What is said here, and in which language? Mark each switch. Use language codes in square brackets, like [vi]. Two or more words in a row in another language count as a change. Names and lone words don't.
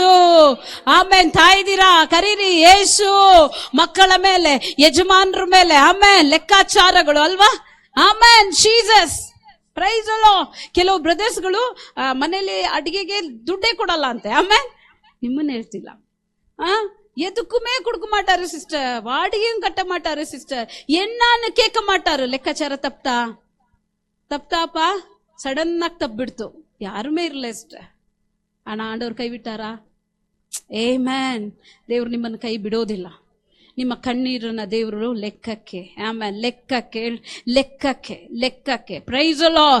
[kn] ಆಮೆನ್. ತಾಯ್ದಿರಾ, ಕರೀರಿ ಯೇಸು. ಮಕ್ಕಳ ಮೇಲೆ, ಯಜಮಾನರ ಮೇಲೆ, ಆಮೆನ್, ಲೆಕ್ಕಾಚಾರಗಳು ಅಲ್ವಾ? [en] Amen, Jesus. Praise the Lord. [kn] ಕೆಲವು ಬ್ರದರ್ಸ್ಗಳು ಮನೇಲಿ ಅಡಿಗೆಗೆ ದುಡ್ಡೇ ಕೊಡಲ್ಲ ಅಂತೆ. ಆಮೆನ್. ನಿಮ್ಮನ್ನ ಹೇಳ್ತಿಲ್ಲ, [ta] எதுக்குமே கொடுக்க மாட்டாரு சிஸ்டர், வாடகையும் கட்ட மாட்டாரு சிஸ்டர், என்னன்னு கேட்க மாட்டாரு. [kn] ಲೆಕ್ಕಾಚಾರ ತಪ್ತಾಪಾ, ಸಡನ್ ಆಗಿ ತಪ್ಪಿಬಿಡ್ತು, ಯಾರುಮೇ ಇರಲ್ಲ ಸಿಸ್ಟರ್. ಆಣ ಆಂಡವ್ರು ಕೈ ಬಿಟ್ಟಾರಾ? ಆಮೆನ್. ದೇವ್ರು ನಿಮ್ಮನ್ನು ಕೈ ಬಿಡೋದಿಲ್ಲ. ನಿಮ್ಮ ಕಣ್ಣೀರನ್ನ ದೇವರು ಲೆಕ್ಕಕ್ಕೆ, ಆಮೇಲೆ ಲೆಕ್ಕಕ್ಕೆ [en] Praise the Lord.